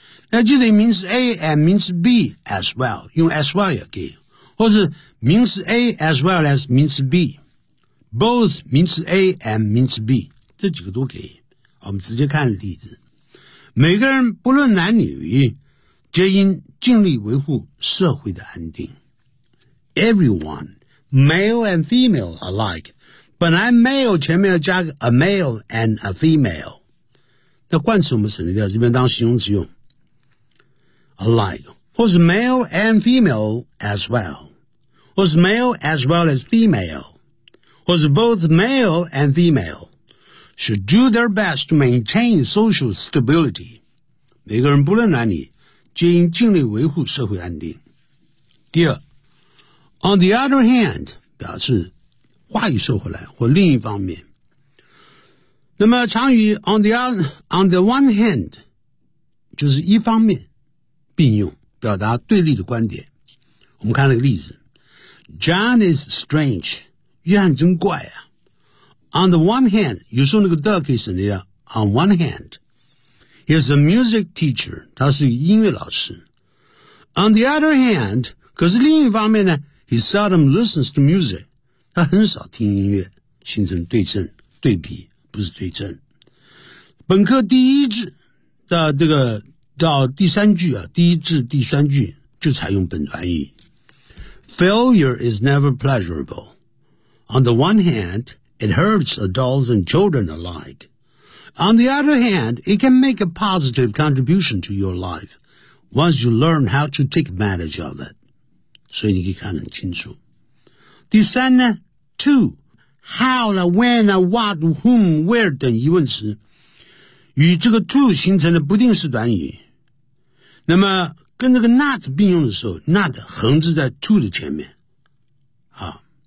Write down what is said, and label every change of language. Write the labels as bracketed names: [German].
[Chinese] 那就等于名词 [English] A and [Chinese] 名词 [English] B as well， [Chinese] 用 as well 也可以，或是名词 [English] A as well as [Chinese] 名词 [English] B， both [Chinese] 名词 A and 名词 B， 这几个都可以。我们直接看例子。每个人不论男女，皆应尽力维护社会的安定。 [English] Everyone male and female alike， [Chinese] 本来 [English] male [Chinese] 前面要加个 [English] a male and a female， [Chinese] 那冠词我们省略掉，这边当形容词用 [English] alike， [Chinese] 或是 [English] male and female as well， 或是 male as well as female， 或是 both male and female， should do their best to maintain social stability。 [Chinese] 每个人不论男女，皆应尽力维护社会安定。第二， [English] on the other hand [Chinese] 表示话语说回来或另一方面。那么常语 [English] on the one hand [Chinese] 就是一方面并用，表达对立的观点。我们看那个例子， [English] John is strange， [Chinese] 约翰真怪啊。 [English] On the one hand， [Chinese] 有时候那个 [English] the [Chinese] 可以省略， [English] On one hand， He is a music teacher， [Chinese] 他是音乐老师。 [English] On the other hand， [Chinese] 可是另一方面呢， [English] He seldom listens to music， [Chinese] 他很少听音乐。形成对称对比，不是对称。本科第一志的这个到第三句啊，第一至第三句就采用本短语。 [English] Failure is never pleasurable. On the one hand, it hurts adults and children alike. On the other hand, it can make a positive contribution to your life once you learn how to take advantage of it. [Chinese] 所以你可以看得很清楚。第三呢 ，to how 呢 ，when 呢 ， [English] what whom where [Chinese] 等疑问词，与这个 to 形成的不定式短语。那么跟这个 not 并用的时候， not 横置在 to 的前面啊。